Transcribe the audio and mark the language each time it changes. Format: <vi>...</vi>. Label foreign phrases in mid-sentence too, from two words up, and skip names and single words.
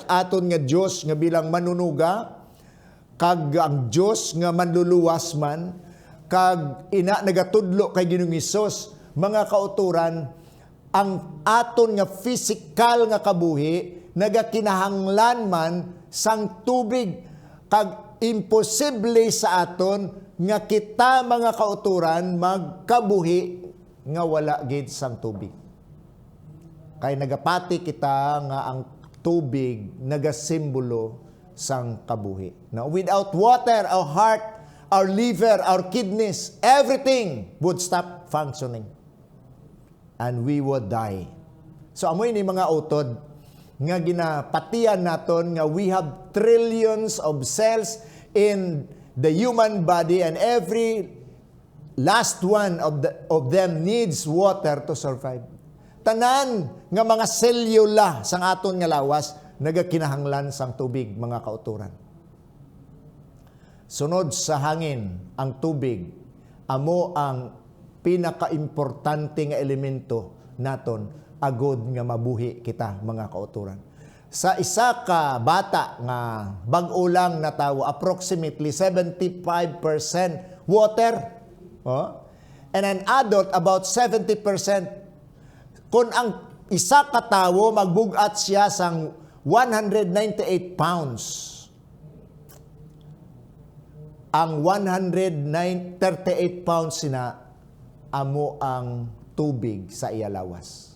<hil>aton nga Dios nga bilang manunuga, kag ang Dios nga manluluwas man, kag ina nagatudlo kay Ginoong Hesus, mga kauturan, ang aton nga physical nga kabuhi nagakinahanglan man sang tubig, kag imposible sa aton nga kita mga kauturan magkabuhi nga wala gid sang tubig. Kay nagapati kita nga ang tubig nagasimbolo sang kabuhi.</hil> <en>Now, without water, our heart, our liver, our kidneys, everything would stop functioning. And we would die. So,</en> <hil>amoy ni mga utod nga ginapatian naton nga</hil> <en>we have trillions of cells in the human body, and every last one of them needs water to survive.</en> <hil>Tanan nga mga selula sang aton nga lawas nagakinahanglan sang tubig mga kauturan. Sunod sa hangin, ang tubig amo ang pinakaimportante nga elemento naton agod nga mabuhi kita mga kauturan. Sa isa ka bata nga bag-o lang na tawo,</hil> <en>approximately 75% water. Oh? And an adult, about 70%.</en> <hil>Kung ang isa ka tawo magbugat siya sang 198 pounds. Ang 138 pounds sina amo ang tubig sa iya lawas.</hil>